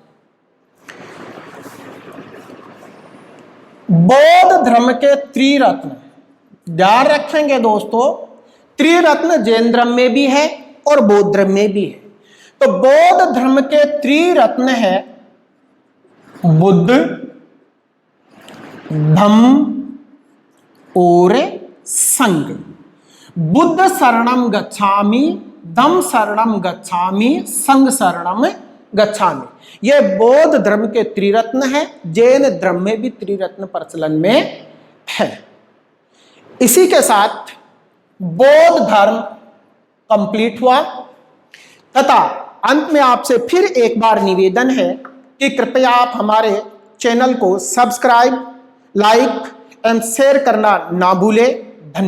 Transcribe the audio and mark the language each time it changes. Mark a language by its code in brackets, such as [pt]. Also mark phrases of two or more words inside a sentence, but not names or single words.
[hi] बौद्ध धर्म के त्रिरत्न, ध्यान रखेंगे दोस्तों, त्रिरत्न जैन धर्म में भी है और बौद्ध धर्म में भी है। तो बौद्ध धर्म के त्रिरत्न है बुद्ध, धम्म और संघ। [pi] बुद्ध शरणम गच्छामि, धम्म शरणम गच्छामि, संघ शरणम गच्छामि। [hi] यह बौद्ध धर्म के त्रिरत्न है। जैन धर्म में भी त्रिरत्न प्रचलन में है। इसी के साथ बौद्ध धर्म कंप्लीट हुआ तथा अंत में आपसे फिर एक बार निवेदन है कि कृपया आप हमारे चैनल को [en] subscribe, like and share [hi] करना ना भूलें।